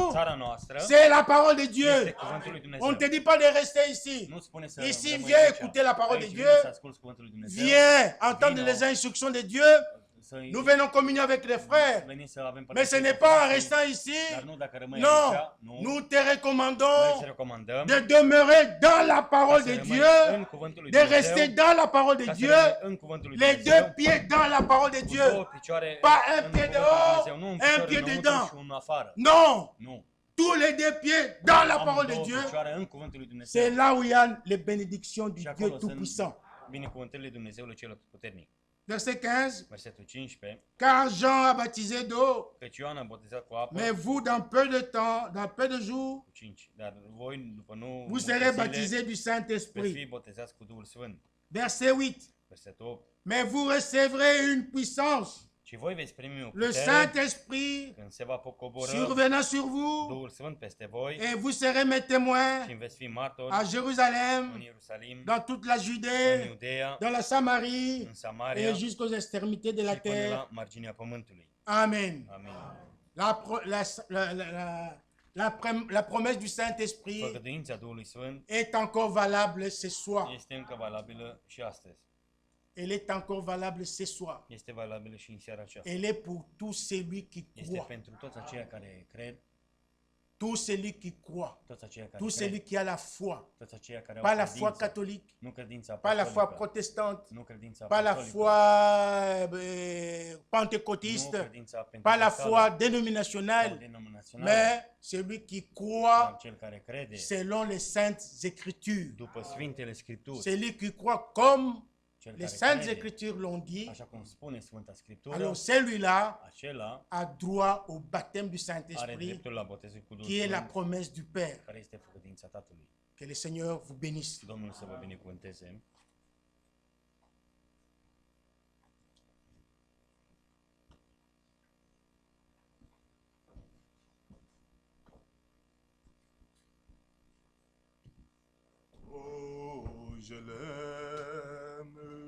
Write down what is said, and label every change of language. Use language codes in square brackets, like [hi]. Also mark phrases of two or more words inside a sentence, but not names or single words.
[ro] Țara noastră [fr] c'est la parole de [ro] este [fr] Dieu. [ro] cuvântul lui [fr] On [ro] Dumnezeu. [fr] ne te dit pas de rester ici. [ro] Nu spune să [fr] Ici, [ro] rămâi [fr] viens [ro] aici. [fr] écouter la parole de [ro] Aici [fr] Dieu. [ro] vine să asculți cuvântul lui Dumnezeu. [fr] Viens entendre [ro] Vino. [fr] les instructions de Dieu. [ro] Să-i- [fr] Nous venons communier avec les frères. [ro] veni să avem [fr] Mais ce [ro] părtășie [fr] n'est [ro] cu [fr] pas en [ro] frații, [fr] restant ici. [ro] Dar nu dacă rămâi [fr] Non, [ro] aici, nu. [fr] nous te [ro] Noi îți [fr] recommandons [ro] recomandăm [fr] de demeurer dans la parole [ro] să [fr] de [ro] rămâi [fr] Dieu, [ro] în cuvântul lui [fr] de rester [ro] Dumnezeu, [fr] dans la parole de [ro] ca să [fr] Dieu, [ro] rămâi în cuvântul lui [fr] les [ro] Dumnezeu, [fr] deux pieds dans la parole de [ro] cu [fr] Dieu. [ro] două picioare [fr] Pas un [ro] în [fr] pied [ro] cuvântul lui [fr] dehors, [ro] Dumnezeu, nu un [fr] un [ro] picior [fr] pied [ro] înăuntru [fr] dedans. [ro] și unul afară. [fr] Non, [ro] Nu. [fr] tous les deux pieds dans la parole de [ro] Amândouă [fr] Dieu. [ro] picioare în cuvântul lui Dumnezeu. [fr] C'est là où il y a les bénédictions du [ro] Și [fr] Dieu [ro] acolo sunt [fr] Tout-Puissant. [ro] binecuvântările Dumnezeului celor puternic. [fr] Verset 15. [ro] Versetul 15. [fr] Car Jean a baptisé d'eau, [ro] Căci Ioan a botezat cu apă, [fr] mais vous, dans peu de temps, dans peu de jours, [ro] cu 5. Dar voi, după nu [fr] vous [ro] multe [fr] serez [ro] zile, [fr] baptisés du [ro] veți [fr] Saint-Esprit. [ro] fi botezați cu Duhul Sfânt. [fr] Verset 8. [ro] Versetul 8. [fr] Mais vous recevrez une puissance, [ro] Și voi veți primi o [fr] le [ro] putere [fr] Saint-Esprit [ro] când se va coborî [fr] survenant sur vous, [ro] Duhul Sfânt peste voi [fr] et vous serez mes témoins [ro] și veți fi martori [fr] à [ro] în [fr] Jérusalem, [ro] Ierusalim, [fr] dans toute la [ro] în [fr] Judée, [ro] Iudeea, [fr] dans la Samarie [ro] în Samaria [fr] et jusqu'aux extrémités de la [ro] și până [fr] terre. [ro] la marginea pământului. [fr] Amen. [ro] Amin. [fr] La promesse du Saint-Esprit [ro] Făgăduința Duhului Sfânt [fr] est encore valable ce soir. [ro] este încă valabilă și astăzi. [fr] Elle est encore valable ce soir. [ro] Este valabilă și în seara aceasta. [fr] Elle est pour tout celui qui [ro] Este [fr] croit. [ro] pentru toți aceia care cred, [fr] Tout celui qui croit. [ro] toți aceia care [fr] Tout celui [ro] cred, [fr] qui a la foi. [ro] toți aceia care [fr] Pas [ro] au [fr] la foi [ro] credință, [fr] catholique, [ro] nu credința [fr] pas la foi [ro] apostolică, [fr] protestante, [ro] nu credința [fr] pas la [ro] apostolică, [fr] foi [ro] nu [fr] pentecôtiste, [ro] credința [fr] pas la [ro] pentecostală [fr] foi dénominationnelle, [ro] sau denominațională, [fr] mais celui qui [ro] dar [fr] croit [ro] cel care crede [fr] selon les saintes écritures. [ro] după Sfintele Scripturi, [fr] Celui qui croit comme [ro] cel [fr] les [ro] care [fr] saintes [ro] crede, [fr] écritures l'ont dit, [ro] așa cum spune Sfânta Scriptură, [fr] alors celui-là [ro] acela [fr] a droit au baptême du [ro] are [fr] Saint-Esprit, [ro] dreptul la botezul cu Duhul [fr] qui est la [ro] Sfânt, [fr] promesse du Père. [ro] care este făgăduința Tatălui. [fr] Que le Seigneur vous bénisse. [ro] Domnul să vă binecuvânteze. [fr] Oh, je l'aime.